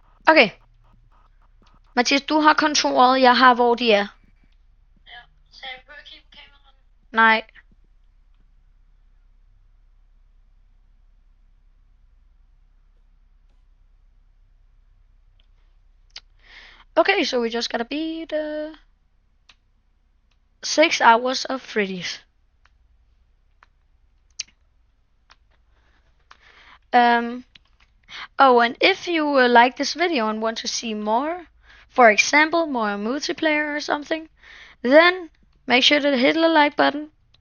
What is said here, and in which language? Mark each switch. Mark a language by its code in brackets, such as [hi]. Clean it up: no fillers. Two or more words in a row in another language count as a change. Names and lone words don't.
[da] Okay. Mathias, du har kontoret, jeg har hvor de er. Ja, så jeg behøver kigge på kameraet. Nej. [en] Okay, so we just gotta beat 6 hours of Freddy's. Oh, and if you like this video and want to see more, for example, more multiplayer or something, then make sure to hit the like button.